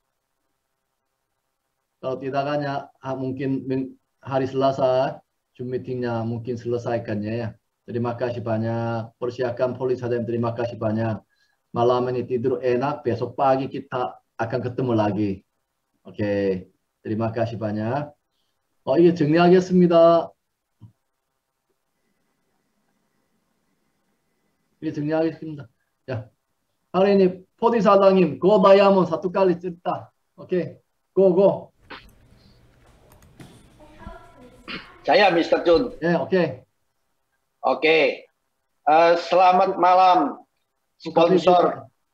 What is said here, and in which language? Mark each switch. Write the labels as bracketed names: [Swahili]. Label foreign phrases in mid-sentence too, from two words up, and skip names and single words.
[Indonesian] Kalau tidak tanya, mungkin hari Selasa Zoom meetingnya mungkin selesaikannya ya. Terima kasih banyak. Persiapkan polis saja. Terima kasih banyak. Malam ini tidur enak. Besok pagi kita akan ketemu lagi. Oke. Terima kasih banyak. [Korean] 이게 정리하겠습니다. 정리하겠습니다. 야, [Indonesian] hari ini Podi 사장님, [English] go diamond [Indonesian] satu kali cerita. [English] Oke, go. [Indonesian] Saya Mr. Chun. Ya, oke. Oke. Selamat malam sponsor.